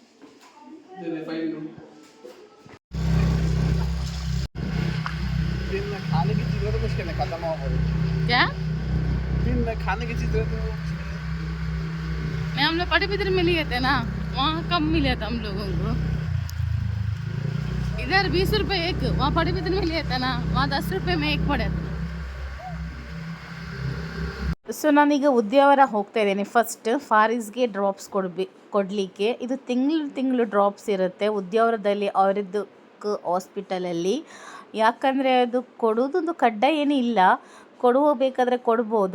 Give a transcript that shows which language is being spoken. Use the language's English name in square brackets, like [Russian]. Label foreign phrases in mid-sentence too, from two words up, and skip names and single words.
[Hindi] दिन में खाने की चीज़ें तो मुश्किल है, खत्म हो गई. क्या दिन में खाने की चीज़ें तो मैं हम लोग पटबिद्री में लिए थे ना, वहाँ कम मिले था हम लोगों को. इधर 20 रुपये एक, वहाँ पटबिद्री में लिए थे ना, वहाँ 10 रुपये में एक पड़े. [Kannada] ಸೊ ನಾನೀಗ ಉದ್ಯಾವರ ಹೋಗ್ತಾ ಇದ್ದೀನಿ. ಫಸ್ಟ್ ಫಾರಿಸ್ಗೆ ಡ್ರಾಪ್ಸ್ ಕೊಡಲಿಕ್ಕೆ. ಇದು ತಿಂಗಳು ಡ್ರಾಪ್ಸ್ ಇರುತ್ತೆ ಉದ್ಯಾವರದಲ್ಲಿ ಆಯುರ್ವೇದಿಕ್ ಹಾಸ್ಪಿಟಲಲ್ಲಿ. ಯಾಕಂದರೆ ಅದು ಕೊಡೋದೊಂದು ಕಡ್ಡಾಯ ಏನೂ ಇಲ್ಲ, ಬೇಕಾದರೆ ಕೊಡ್ಬೋದು.